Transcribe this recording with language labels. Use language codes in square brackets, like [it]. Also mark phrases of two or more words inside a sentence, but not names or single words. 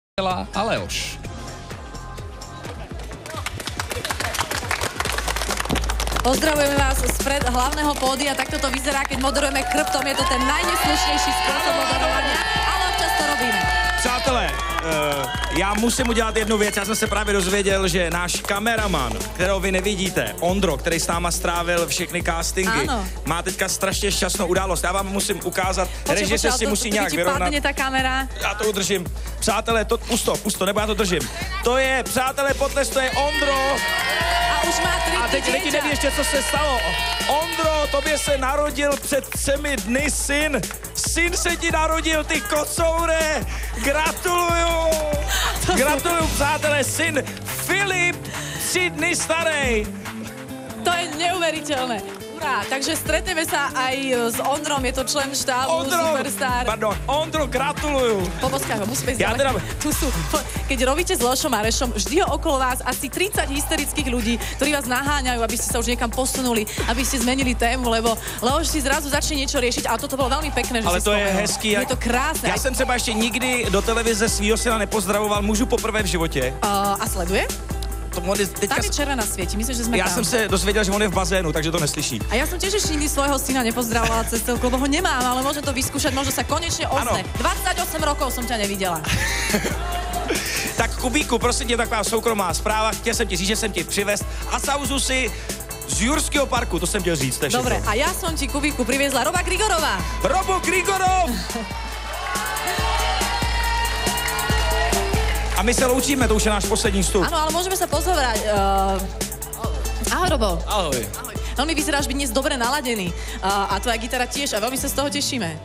[sk] a Leoš. Pozdravujeme vás spred hlavného pódia, takto to vyzerá, keď moderujeme chrbtom, je to ten najneslušnejší spôsob moderovania, ale občas to robíme. [cs] Přátelé, já musím udělat jednu věc, já jsem se právě dozvěděl, že náš kameraman, kterého vy nevidíte, Ondro, který s náma strávil všechny castingy, ano. má teďka strašně šťastnou událost. Já vám musím ukázat, režisér si musí nějak vyrovnat. Ta kamera. Já to udržím. Přátelé, pusto, nebo já to držím. To je, přátelé, potles, to je Ondro. A už má 3 A teď lidi neví ještě, co se stalo. Ondro, tobě se narodil před 3 dny syn. Syn se ti narodil, ty kocoure. Gratuluju. Gratuluju, přátelé, syn Filip, 3 dny starý. [sk] To je neuveriteľné. Urá, takže stretneme sa aj s Ondrom, je to člen štábu, Superstar. [cs] Pardon, Ondro, gratuluju. [sk] Poboskaj ho, musíme ísť Ja ďalej. Tu sú, keď robíte s Leošom Marešom, vždy ho okolo vás asi 30 hysterických ľudí, ktorí vás naháňajú, aby ste sa už niekam posunuli, aby ste zmenili tému, lebo Leoš si zrazu začne niečo riešiť, ale toto bolo veľmi pekné, že ale si to spomenul. [cs] je hezký. [sk] Je to krásne. [cs] Já jsem třeba ještě nikdy do televize svýho syna nepozdravoval, můžu poprvé v životě. A sleduje? Teďka... [sk] Tam je červená svieti, myslím, že sme [cs] Já [sk] tam. [cs] jsem se dozvěděl, že on je v bazénu, takže to neslyší. [sk] A ja som tiež ešte nikdy svojho syna nepozdravovala cez telku, lebo ho nemám, ale môžem to vyskúšať, možno sa konečne ozne. 28 rokov som ťa nevidela. [cs] Tak Kubíku, prosím tě, taková soukromá zpráva, chtěl jsem ti říct, že jsem ti přivez Asauzu si z Jurského parku, to jsem chtěl říct. [sk] To je dobre, a ja som ti, Kubíku, priviezla Roba Grigorová. Robo Grigorov! [cs] A my se loučíme, to už je náš poslední vstup. [sk] Áno, ale môžeme sa pozhovať. Ahoj, Robo. Ahoj. Veľmi vyzeráš byť dnes dobre naladený. A tvoja gitara tiež a veľmi sa z toho tešíme.